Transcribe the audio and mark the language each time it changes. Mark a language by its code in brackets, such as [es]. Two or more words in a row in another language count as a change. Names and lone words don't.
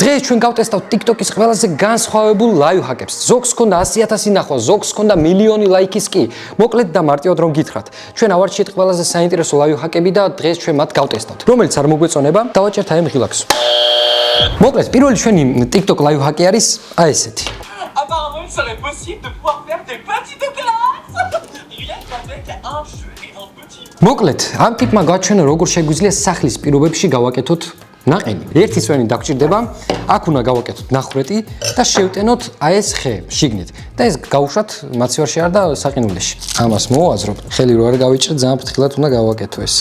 [ka] დღეს ჩვენ გავტესტავთ TikTok-ის ყველაზე განსხვავებულ [en] live hack- [ka] ებს. ზოგს ჰქონდა 100,000 ნახვა, ზოგს ჰქონდა მილიონი ლაიქის კი. მოკლედ და მარტივად რომ გითხრათ. ჩვენ ავარჩიეთ ყველაზე საინტერესო [en] live hack- [ka] ები და დღეს ჩვენ მათ გავტესტავთ. რომელიც არ მოგვეწონება, დავაჭერთ აი ამ ღილაკს. მოკლედ, პირველი ჩვენი TikTok [en] live hack- [ka] ი არის აი ესეთი. [fr] Apparemment, il serait possible de pouvoir faire des petites classes. Rien qu'avec un jeu et un petit. [ka] მოკლედ, ამ ტიპმა გაჩვენა როგორ შეგვიძლია სახლის პირობებში გავაკეთოთ ნაყინი. ერთი წვენი დაგჭირდება, აქ უნდა გავაკეთოთ ნახრეტი და შევტენოთ აი ეს ხე შიგნით. და ეს გავუშვათ მაცივარში არ და საყინულეში. ამას მოვაზრობ. ხელი რო არ გავიჭრე, ძალიან ფრთხილად უნდა გავაკეთო ეს.